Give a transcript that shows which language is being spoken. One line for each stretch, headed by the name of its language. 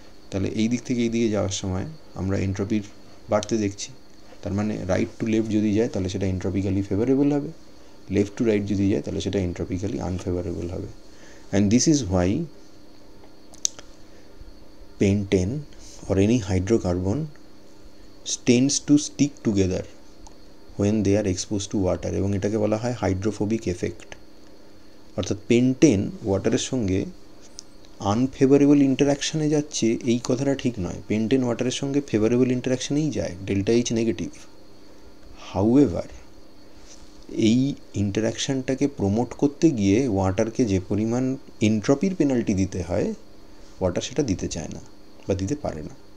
Bangla: তাহলে এই দিক থেকে এই দিকে যাওয়ার সময় আমরা এন্ট্রপির বাড়তে দেখছি। তার মানে রাইট টু লেফট যদি যায় তাহলে সেটা এন্ট্রপিক্যালি ফেভারেবল হবে, লেফট টু রাইট যদি যায় তাহলে সেটা এন্ট্রপিক্যালি আনফেভারেবল হবে।
English: and this is why pentane or any hydrocarbon tends to stick together when they are exposed to water,
Bangla: এবং এটাকে বলা হয়
English: Hydrophobic effect.
Bangla: অর্থাৎ পেন্টেন ওয়াটারের সঙ্গে আনফেভারেবল ইন্টারাকশানে যাচ্ছে এই কথাটা ঠিক নয়, পেন্টেন ওয়াটারের সঙ্গে ফেভারেবল ইন্টারাকশানেই যায়, ডেল্টা এইচ নেগেটিভ। হাউএভার এই ইন্টারাকশানটাকে প্রমোট করতে গিয়ে ওয়াটারকে যে পরিমাণ এন্ট্রপির পেনাল্টি দিতে হয়, ওয়াটার সেটা দিতে চায় না বা দিতে পারে না।